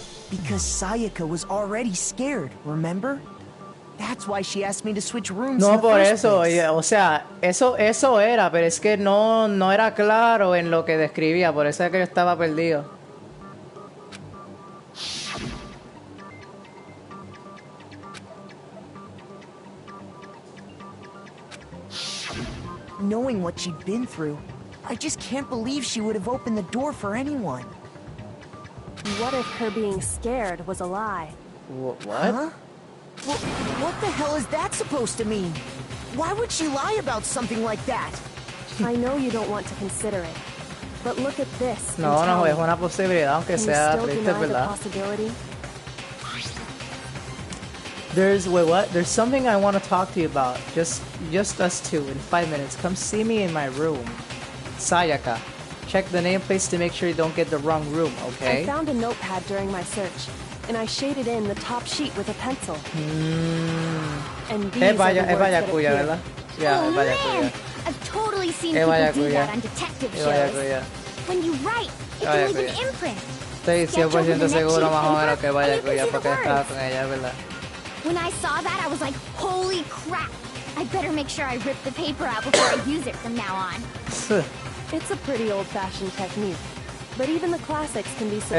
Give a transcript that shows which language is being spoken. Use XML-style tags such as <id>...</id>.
<en>Because Sayaka was already scared, remember? That's why she asked me to switch rooms.</en> <es>No, por eso, o sea, eso era, pero es que no era claro en lo que describía, por eso es que yo estaba perdido.</es> <en>Knowing what she'd been through, I just can't believe she would have opened the door for anyone. What if her being scared was a lie? What? Huh? Well, what the hell is that supposed to mean? Why would she lie about something like that? I know you don't want to consider it, but look at this.</en> <es>No, es una posibilidad, aunque sea triste, ¿verdad?</es> <en>There's something I want to talk to you about. Just us two in 5 minutes. Come see me in my room. Sayaka. Check the nameplates to make sure you don't get the wrong room, okay? I found a notepad during my search, and I shaded in the top sheet with a pencil. And these are the words that appear.</en> <es>¿verdad? Yeah,</es> <en>oh man! I've totally seen people do that on detective shows. When you write, it can leave an imprint.</en> <es>Estoy 100% seguro más o menos que Vallacuya porque estaba con ella, ¿verdad?</es> <en>When I saw that, I was like, holy crap! I better make sure I rip the paper out before I use it from now on. It's a pretty old-fashioned technique, but even the classics can be surprisingly</en>